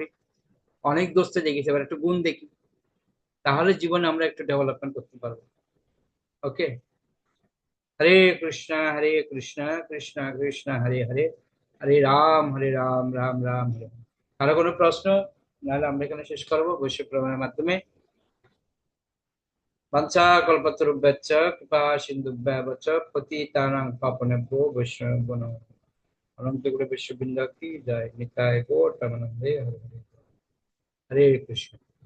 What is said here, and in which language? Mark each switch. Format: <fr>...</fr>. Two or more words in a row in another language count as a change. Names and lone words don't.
<bn>অনেক দোষতে দেখেছি, এবার একটু গুণ দেখি, তাহলে জীবনে আমরা একটু ডেভেলপমেন্ট করতে পারবো।</bn> <sa>ওকে, হরে কৃষ্ণ কৃষ্ণ কৃষ্ণ হরে হরে, হরে রাম রাম রাম হরে হরে।</sa> <bn>কারো কোনো প্রশ্ন? নাহলে আমরা এখানে শেষ করবো বৈশ্বিক প্রমাণের মাধ্যমে।</bn> <sa>বাঞ্ছা কল্পতরুভ্যশ্চ কৃপা সিন্ধুভ্যেব চ পতিতানাং পাবনেভ্যো বৈষ্ণবেভ্যো নমঃ।</sa> <bn>অনন্ত গুরু বিশ্ববৃন্দ কি জয়। নিতাই গৌর প্রেমানন্দে হরে হরে। হরে কৃষ্ণ।</bn>